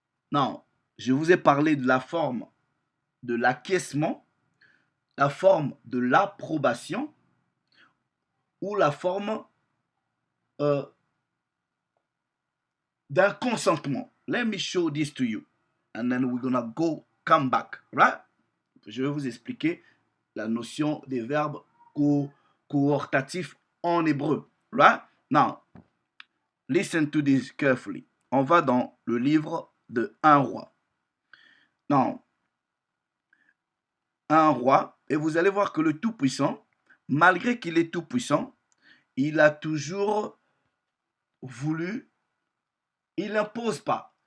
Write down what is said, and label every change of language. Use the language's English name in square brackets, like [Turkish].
[French] Non, je vous ai parlé de la forme de l'acquiescement, la forme de l'approbation ou la forme euh, d'un consentement. [English] Let me show this to you. And then we're gonna come back. Right? [French] Je vais vous expliquer la notion des verbes cohortatifs en hébreu. [English] Right? Now, listen to this carefully. [French] On va dans le livre de un roi. Non, un roi, et vous allez voir que le Tout-Puissant, malgré qu'il est Tout-Puissant, il a toujours voulu, il n'impose pas.